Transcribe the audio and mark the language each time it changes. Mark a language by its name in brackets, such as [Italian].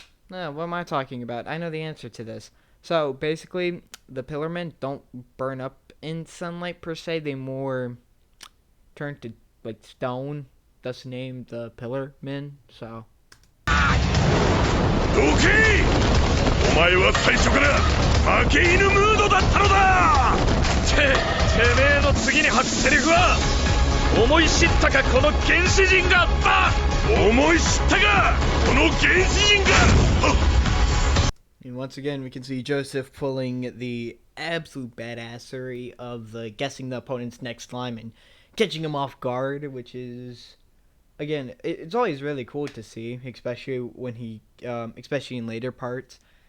[English] No, what am I talking about? I know the answer to this. So basically the pillarmen don't burn up in sunlight per se, they more turn to like stone, thus named the pillarmen, so [Japanese] どけ！お前は最初から負け犬ムードだったのだ！てめえの次に吐くセリフは思い知ったかこの原始人が [English] 思い知ったかこの原始人が And once again we can see Joseph pulling the absolute badassery of guessing the opponent's next line and catching him off guard, which is again, it's always really cool to see, especially when especially in later parts.